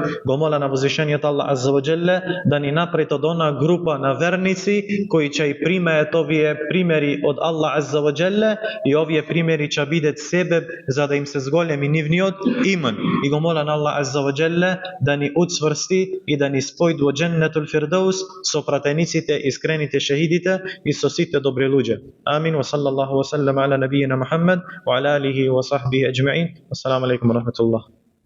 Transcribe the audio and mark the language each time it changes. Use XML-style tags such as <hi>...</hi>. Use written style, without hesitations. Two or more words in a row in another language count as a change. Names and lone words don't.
<mk>Го моля на возвишениот Аллах</mk> <ar>عز وجل</ar> <mk>да ни направи од она група на верници кои ќе и примаат овие примери од Аллах</mk> <ar>عز وجل</ar> <mk>и овие примери ќе бидат себеб за да им се зголеми нивниот иман. И го моля на Аллах</mk> <ar>عز وجل</ar> <mk>да ни уцврсти и да ни спои во Дженнетул Фирдаус со пратениците, искрените шехидите и со сите добри луѓе. Амин.</mk> <ar>وصلى الله وسلم على نبينا محمد وعلى آله وصحبه أجمعين. السلام عليكم ورحمة الله.</ar>